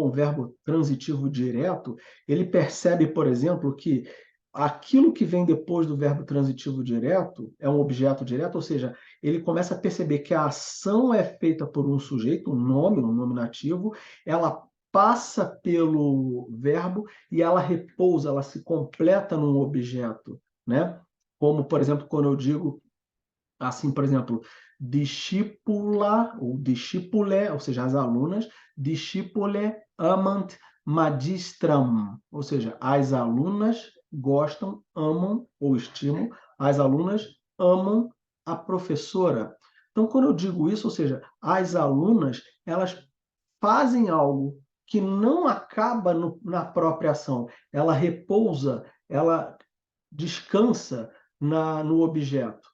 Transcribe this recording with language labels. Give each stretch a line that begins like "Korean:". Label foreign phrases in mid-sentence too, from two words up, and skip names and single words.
Portuguese: um verbo transitivo direto, ele percebe, por exemplo, que aquilo que vem depois do verbo transitivo direto é um objeto direto, ou seja, ele começa a perceber que a ação é feita por um sujeito, um nome, um nominativo, ela passa pelo verbo e ela repousa, ela se completa num objeto, né? Como, por exemplo, quando eu digo assim, por exemplo, discípula ou discípule, ou seja, as alunas,
Latin: discípule amant magistram,
Portuguese: ou seja, as alunas gostam, amam ou estimam, as alunas amam a professora. Então, quando eu digo isso, ou seja, as alunas, elas fazem algo que não acaba na própria ação, ela repousa, ela descansa no objeto.